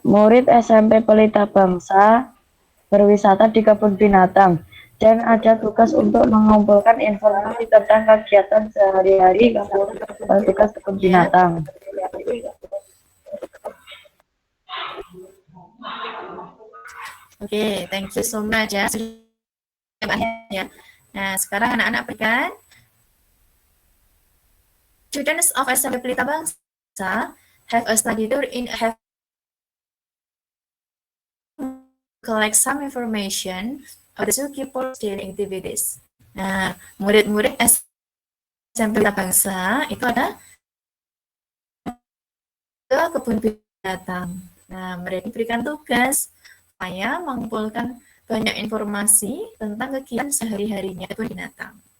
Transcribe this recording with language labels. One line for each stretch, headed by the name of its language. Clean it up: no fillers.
Indonesian: Murid SMP Pelita Bangsa berwisata di kebun binatang dan ada tugas untuk mengumpulkan informasi tentang kegiatan sehari-hari tugas kebun binatang.
English: Oke, thank you so much ya. Ya.
Indonesian: Nah, sekarang anak-anak berikan.
English: Students of SMP Pelita Bangsa have a study tour in collect some information of the zookeeper's daily activities.
Indonesian: Nah, murid-murid SMP Pelita Bangsa itu ada ke kebun binatang. Nah, mereka diberikan tugas supaya mengumpulkan banyak informasi tentang kegiatan sehari-harinya kebun binatang.